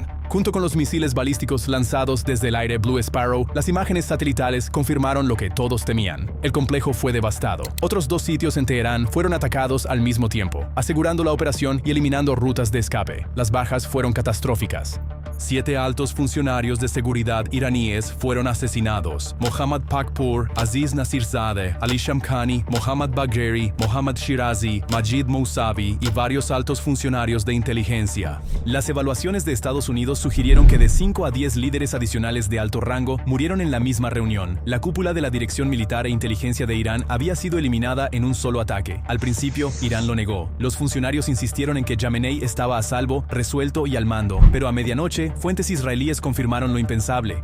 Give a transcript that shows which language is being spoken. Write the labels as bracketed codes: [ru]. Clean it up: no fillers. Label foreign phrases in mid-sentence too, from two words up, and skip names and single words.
[es] Junto con los misiles balísticos lanzados desde el aire Blue Sparrow, las imágenes satelitales confirmaron lo que todos temían. El complejo fue devastado. Otros 2 sitios en Teherán fueron atacados al mismo tiempo, asegurando la operación y eliminando rutas de escape. Las bajas fueron catastróficas. 7 altos funcionarios de seguridad iraníes fueron asesinados: Mohammad Pakpour, Aziz Nasirzadeh, Ali Shamkhani, Mohammad Bagheri, Mohammad Shirazi, Majid Mousavi y varios altos funcionarios de inteligencia. Las evaluaciones de Estados Unidos sugirieron que de 5 a 10 líderes adicionales de alto rango murieron en la misma reunión. La cúpula de la Dirección Militar e Inteligencia de Irán había sido eliminada en un solo ataque. Al principio, Irán lo negó. Los funcionarios insistieron en que Khamenei estaba a salvo, resuelto y al mando, pero a medianoche, fuentes israelíes confirmaron lo impensable.